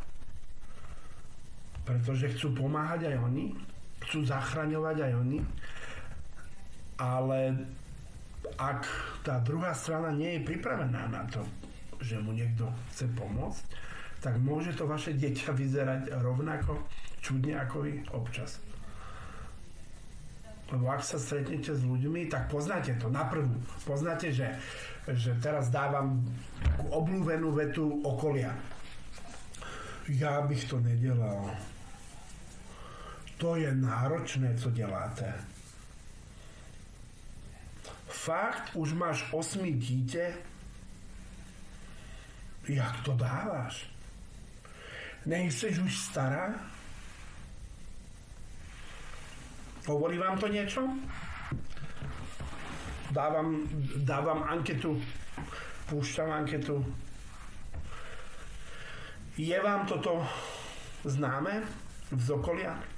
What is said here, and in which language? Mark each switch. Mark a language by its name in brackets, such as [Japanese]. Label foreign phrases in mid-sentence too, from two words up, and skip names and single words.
[Slovak] Pretože chcú pomáhať aj oni, chcú zachraňovať aj oni, ale ak tá druhá strana nie je pripravená na to, že mu niekto chce pomôcť, tak môže to vaše dieťa vyzerať rovnako čudne ako vy občas. Lebo ak sa stretnete s ľuďmi, tak poznáte to naprvu. Poznáte, že teraz dávam obľúbenú vetu okolia. [Czech] Ja bych to nedelal. To je náročné, co děláte. Fakt, už máš 8 dítě? Jak to dáváš? Nejseš už stará? [Slovak] Hovorí vám to niečo? Dávam anketu. Púšťam anketu. Je vám toto známe z okolia?